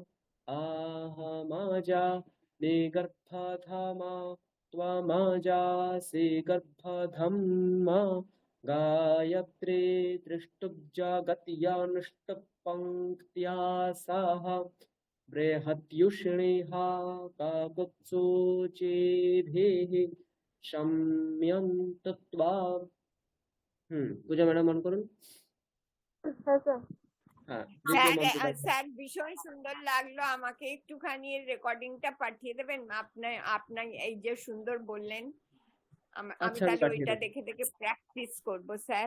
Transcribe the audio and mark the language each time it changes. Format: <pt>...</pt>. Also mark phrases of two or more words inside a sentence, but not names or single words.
<sa>आहमजा निगर्भधमा त्वमजासि गर्भधम्मा गायत्री त्रिष्टुब्जगत्यानुष्टुप्पङ्क्त्या सह बृहत्युष्णिः काकुत्सूचिभिः शम्यन्तु त्वा।</sa> <bn>পূজা ম্যাডাম অন করুন। হ্যাঁ স্যার। হ্যাঁ, স্যার ভীষণ সুন্দর লাগলো। আমাকে একটুখানি রেকর্ডিংটা পাঠিয়ে দেবেন? আপনার এই যে সুন্দর বললেন, আমি তাহলে ওইটা দেখে দেখে প্র্যাকটিস করব স্যার।</bn>